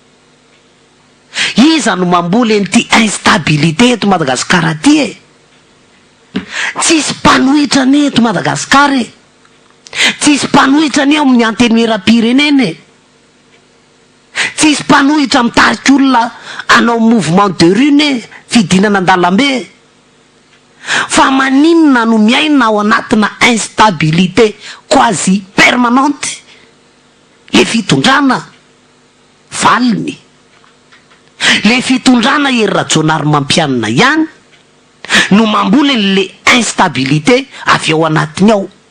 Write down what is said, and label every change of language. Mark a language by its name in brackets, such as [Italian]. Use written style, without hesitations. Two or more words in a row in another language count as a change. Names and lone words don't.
[Malagasy] Iza no mamboly an'ity instabilité eto Madagasikara ty e? Tsisy mpanohitra ny eto Madagasikara e, tsisy mpanohitra ny amin'ny antenimieram-pirenena e, tsisy mpanohitra mitariky olona anao [French] mouvement de rue [Malagasy] e, fidinana an-dalambe. Fa maninona no miaina ao anatina [French] instabilité quasi permanente? [Malagasy] Le fitondrana valiny, le fitondrana Hery Rajaonarimampianina ihany no mamboly le instabilité avy ao anatiny ao.